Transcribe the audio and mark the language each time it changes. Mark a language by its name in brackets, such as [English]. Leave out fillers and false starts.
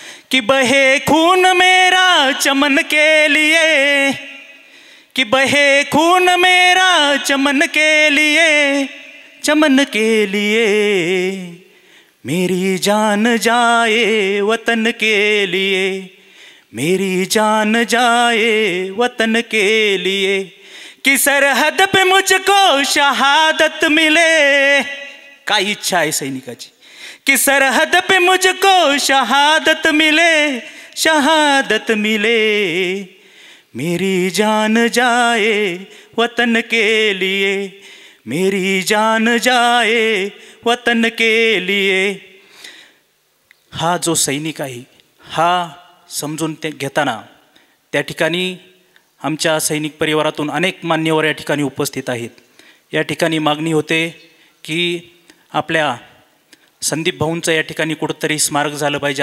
[Hindi] कि बहे खून मेरा चमन के लिए, कि बहे खून मेरा चमन के लिए, चमन के लिए, मेरी जान जाए वतन के लिए, मेरी जान जाए वतन के लिए. कि सरहद पे मुझको शहादत मिले, [Marathi] काय इच्छा आहे सैनिकाची. [Hindi] कि सरहद पे मुझको शहादत मिले, शहादत मिले, मेरी जान जाए वतन के लिए, मेरी जान जाए वतन के लिए. [Marathi] हा जो सैनिक आहे हा समजून ते घेताना त्या ठिकाणी आमच्या सैनिक परिवारातून अनेक मान्यवर या ठिकाणी उपस्थित आहेत. या ठिकाणी मागणी होते की आपल्या संदीप भाऊंचं या ठिकाणी कुठंतरी स्मारक झालं पाहिजे.